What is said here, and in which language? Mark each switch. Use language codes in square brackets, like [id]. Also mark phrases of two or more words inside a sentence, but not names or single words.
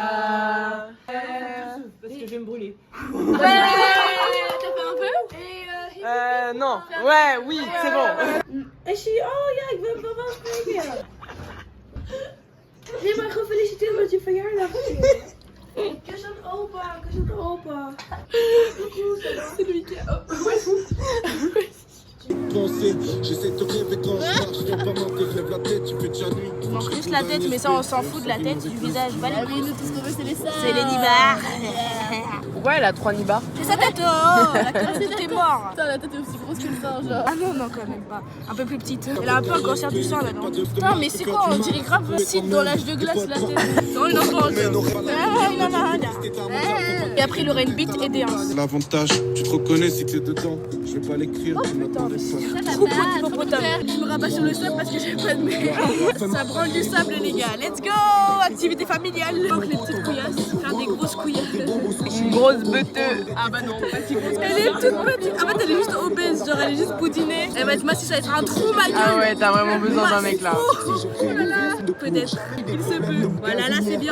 [fr] Parce que je vais me brûler. T'as fait un peu? Non. Ouais, oui, c'est bon. En she, [nl] oh ja, ik ben wel spreken. Nee, maar gefeliciteerd met je verjaardag. Kus aan opa, kus aan opa. [fr] C'est lui qui a... J'essaie de te rêver quand je marche, je dois pas m'interrompre. lèves la tête, il fait déjà nuit. Il manque juste la tête, mais ça on s'en fout de la tête, du visage. Bah, Ah oui, nous tout ce qu'on veut c'est les seins. c'est les nibards. Pourquoi elle a 3 nibards? C'est sa tête, oh la tête, t'es mort. Putain, la tête est aussi grosse que le sein, genre. Ah non, non, quand même pas. Un peu plus petite. Elle a un peu un cancer du sein là, non? Putain, mais c'est quoi? On dirait grave un site dans l'âge de glace, la tête. Non, une enfant. Et après, il aurait une bite et des hanches. L'avantage, tu te reconnais si t'es dedans. Je vais pas l'écrire, tu m'attends pas. Troupeau d'hippopotame. Je me rabats sur le sable parce que j'ai pas de mer. Ça branle du sable, les gars. [en] Let's go! [fr] Activité familiale. Donc les petites couillasses, faire des grosses couillasses. Une grosse beuteuse. Ah bah non, pas si grosse. Elle est toute petite. En fait, elle est juste obèse, genre elle est juste boudinée. Elle va être massive, ça va être un trou, ma gueule. Ah ouais, t'as vraiment besoin d'un mec là. Oh là là. Peut-être. Il se peut. Voilà, là c'est bien.